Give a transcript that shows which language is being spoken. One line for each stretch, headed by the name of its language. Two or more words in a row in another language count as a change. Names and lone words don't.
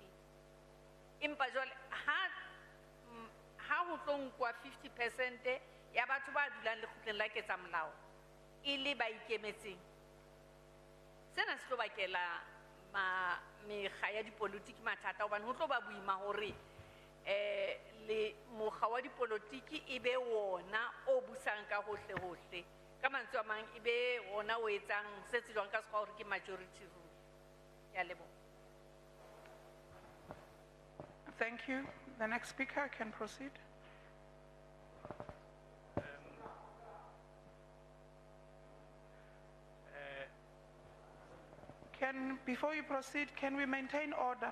Southern Sotho: Empa jwale ha ho tlo nkwa 50% ya batho ba dulang lekgotleng la ketsamolao e le ba ikemetseng, sena se tlo bakela mekga ya dipolotiki mathata hobane ho tlo ba boima hore le mokga wa dipolotiki ebe wona o busang ka hohle ka mantswe a mang ebe wona o etsang se tsejwang ka sekgowa hore ke
English: majority rule.
Southern Sotho: Ya leboha.
English: Thank you. The next speaker can proceed. Before you proceed, can we maintain order?